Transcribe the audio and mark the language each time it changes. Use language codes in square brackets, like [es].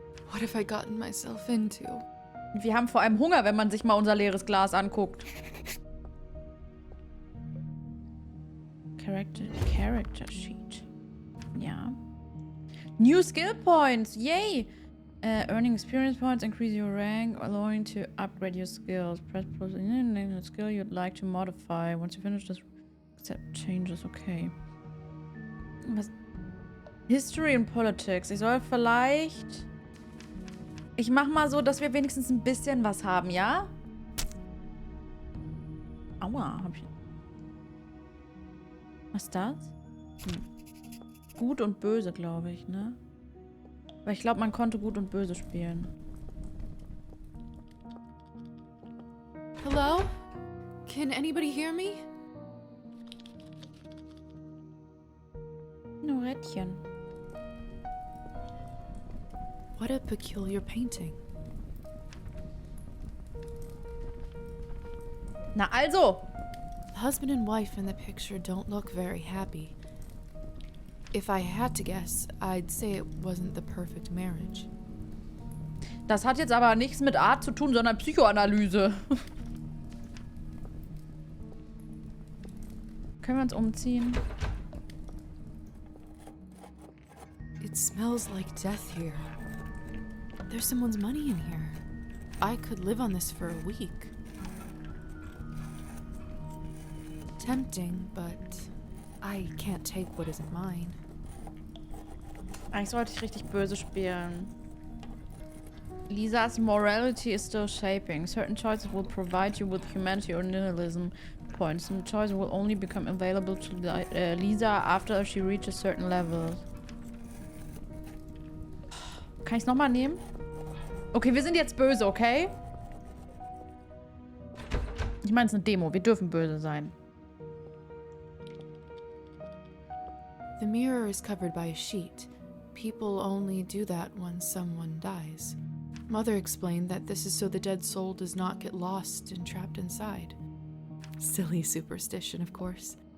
[en] What have I gotten myself into? [de] Wir haben vor allem Hunger, wenn man sich mal unser leeres Glas anguckt. [en] Character Sheet. Ja. New Skill Points. Yay! Earning experience points, increase your rank, allowing to upgrade your skills. Press plus in a skill you'd like to modify. Once you finish this, accept changes. Okay. Was? History and Politics. [de] Ich soll vielleicht... Ich mach mal so, dass wir wenigstens ein bisschen was haben, ja? Aua, hab ich... Was ist das? Gut und böse, glaube ich, ne? Weil ich glaube, man konnte gut und böse spielen. [en] Hello? Can anybody hear me? [de] Nur Rädchen. [en] What a peculiar painting. [de] Na also! [en] The husband and wife in the picture don't look very happy. If I had to guess, I'd say it wasn't the perfect marriage. [de] Das hat jetzt aber nichts mit Art zu tun, sondern Psychoanalyse. Können wir uns umziehen? [en] It smells like death here. There's someone's money in here. I could live on this for a week. Tempting, but I can't take what isn't mine. [de] Eigentlich sollte ich richtig böse spielen. [en] Lisa's morality is still shaping. Certain choices will provide you with humanity or nihilism points. Some choices will only become available to Lisa after she reaches certain levels. [de] Kann ich es nochmal nehmen? Okay, wir sind jetzt böse, okay? Ich meine, es ist eine Demo. Wir dürfen böse sein. [en] The mirror is covered by a sheet. People only do that when someone dies. Mother explained that this is so the dead soul does not get lost and trapped inside. Silly superstition, of course.